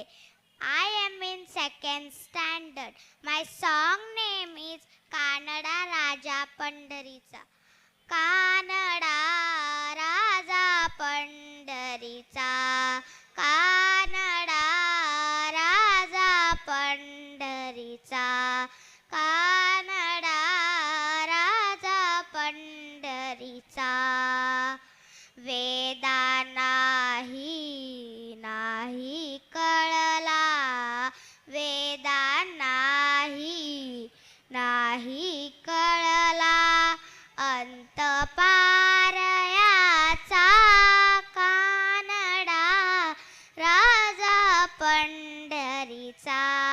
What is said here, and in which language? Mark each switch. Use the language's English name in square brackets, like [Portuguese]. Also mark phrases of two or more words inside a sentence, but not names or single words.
[English] I am in 2nd standard. My song name is Kanada Raja Pandaricha. Kanada Raja Pandaricha. Kanada Raja Pandaricha. Kanada Raja Pandaricha. [Marathi] वेदा नाही कळला वेदा नाही कळला अंत पारयाचा कानडा राजा पंढरीचा